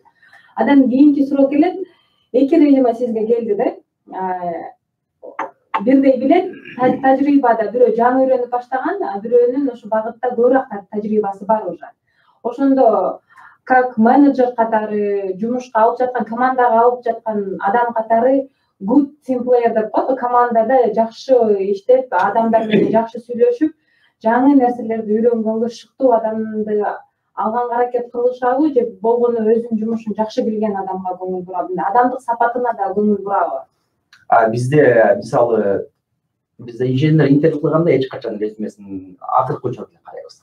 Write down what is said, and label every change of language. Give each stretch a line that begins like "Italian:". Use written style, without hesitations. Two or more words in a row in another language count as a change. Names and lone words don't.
Kyrgyz: Андан кийинки суроо келет, 2 резюме сизге келди да, бирдей билет, тажрыйбада бирөө жаңы үйрөнүп баштаган, бирөөнүн ошо багытта көбүрөөк тажрыйбасы бар уже. Ошондо
Russian: как менеджер
Kyrgyz: катары, жумушка алып жаткан, командага алып жаткан адам катары
English: good team player
Kyrgyz: деп коет, командада жакшы иштеп, адамдар менен жакшы сүйлөшүп, жаңы нерселерди үйрөнгөнгө шыктуу адамды алганга аракет кылышабы же болгону өзүнүн жумушун жакшы билген адамга көңүл бурабы, адамдык сапатына да көңүл бурабы? Бизде мисалы инженер интервью кылганда эч качан резюмесин акыркы учурда карайбыз.